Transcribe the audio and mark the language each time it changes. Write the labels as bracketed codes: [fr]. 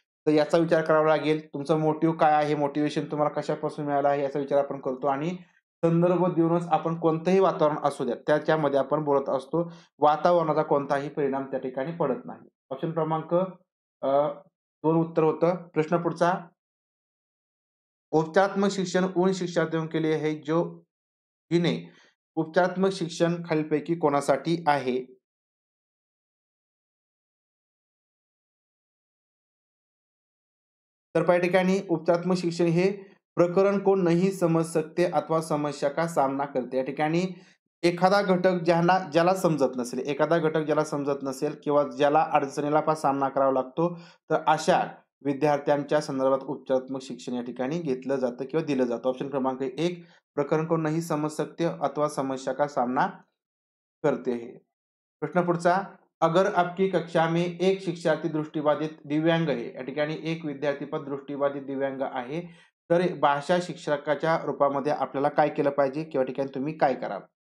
[mr] तर याचा विचार करावा लागेल. तुमचं मोटिव्ह काय आहे? मोटिव्हेशन तुम्हाला कशापासून मिळालं आहे याचा विचार आपण करतो आणि संदर्भ देऊनच आपण कोणतंही वातावरण असू द्या त्याच्यामध्ये आपण बोलत असतो. वातावरणाचा कोणताही परिणाम त्या ठिकाणी पडत नाही. ऑप्शन क्रमांक 2 उत्तर होतं. प्रश्न पुढचा [hi] उपचारात्मक शिक्षण उन शिक्षार्थियों के लिए है जो जिन्हें [mr] उपचारात्मक शिक्षण खालीलपैकी कोणासाठी आहे? तर पहा ठिकाणी उपचारात्मक शिक्षण हे [hi] प्रकरण को नहीं समझ सकते अथवा समस्या का सामना करते. [mr] या ठिकाणी एखादा घटक ज्याला समजत नसेल, एखादा घटक ज्याला समजत नसेल किंवा ज्याला अडचणीला सामना करावा लागतो, तर अशा विद्यार्थ्यांच्या संदर्भात उपचारात्मक शिक्षण या ठिकाणी घेतलं जातं किंवा दिलं जातं. [hi] ऑप्शन क्रमांक 1 प्रकरण को नहीं समझ सकते अथवा समस्या का सामना करते हैं. [mr] प्रश्न पुढचा, [hi] अगर आपकी कक्षा में एक शिक्षार्थी दृष्टिबाधित दिव्यांग [mr] आहे, या ठिकाणी एक विद्यार्थी पण दृष्टिबाधित दिव्यांग आहे, तर भाषा शिक्षकाच्या रूपामध्ये आपल्याला काय केलं पाहिजे किंवा ठिकाणी तुम्ही काय कराल?